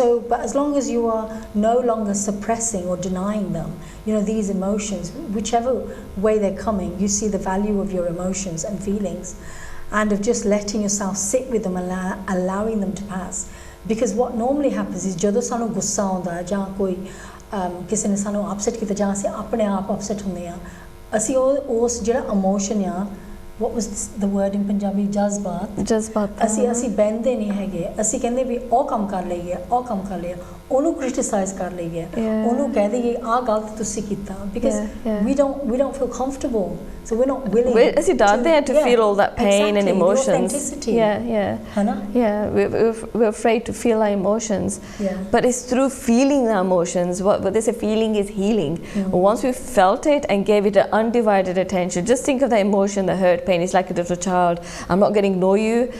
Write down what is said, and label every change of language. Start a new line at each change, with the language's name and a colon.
English: But as long as you are no longer suppressing or denying them, you know, these emotions, whichever way they're coming, you see the value of your emotions and feelings, and of just letting yourself sit with them and allowing them to pass. Because what normally happens is,
Punjabi: jado sanu gussa aunda ja koi ਕਿਸੇ ਨੇ ਸਾਨੂੰ upset ਕੀਤਾ ਜਾਂ ਅਸੀਂ ਆਪਣੇ ਆਪ upset ਹੁੰਦੇ ਆ ਅਸੀਂ ਉਸ ਜਿਹੜਾ ਇਮੋਸ਼ਨ ਆ
English: what was the word in Punjabi
Punjabi: ਜਜ਼ਬਾਤ ਅਸੀਂ ਬਹਿੰਦੇ ਨਹੀਂ ਹੈਗੇ ਅਸੀਂ ਕਹਿੰਦੇ ਵੀ ਉਹ ਕੰਮ ਕਰ ਲਈਏ ਉਹਨੂੰ ਕ੍ਰਿਟਿਸਾਈਜ਼ ਕਰ ਲਈਏ ਉਹਨੂੰ ਕਹਿ ਦਈਏ ਆਹ ਗਲਤ ਤੁਸੀਂ ਕੀਤਾ
English: because we don't feel comfortable so we're not willing
Punjabi: ਅਸੀਂ ਡਰਦੇ ਹਾਂ
English: to feel all that pain and emotions we're afraid to feel our emotions but it's through feeling the emotions what they say feeling is healing once we felt it and gave it an undivided attention just think of the emotion the hurt pain it's like a little child I'm not going to ignore you